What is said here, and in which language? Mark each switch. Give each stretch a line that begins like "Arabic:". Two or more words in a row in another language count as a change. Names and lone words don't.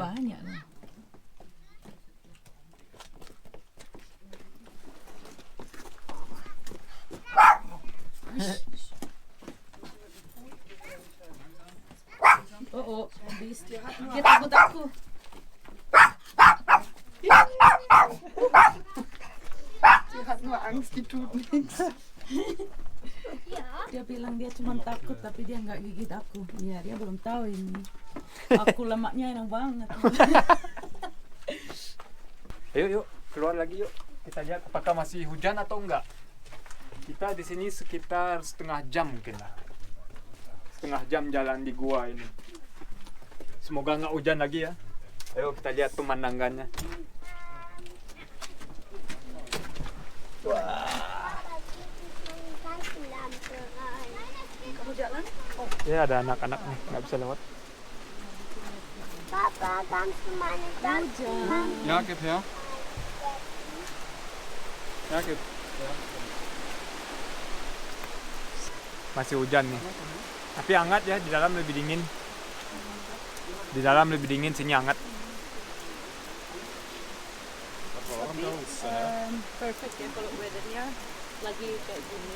Indonesian: banyak loh. Oh, habis dia takut aku.
German: Sie hat nur Angst, die tut nichts.
Indonesian: Dia bilang dia cuma takut tapi dia nggak gigit aku. Iya, dia belum tahu ini. Aku lemaknya enak banget. Ayo yuk, keluar lagi yuk. Kita lihat apakah masih hujan atau enggak. Kita di sini sekitar setengah jam mungkin lah. Setengah jam jalan di gua ini. Semoga nggak hujan lagi ya. Ayo kita lihat pemandangannya. Kamu jalan? Ya ada anak-anak nih, nggak bisa lewat. Papa,
German: kannst du meine Tasche machen? Ya, gib her. Ya, gib.
Indonesian: Masih hujan nih. Tapi hangat ya, di dalam lebih dingin. Di dalam lebih dingin, sini hangat. Perfect ya kalau weathernya lagi kayak gini.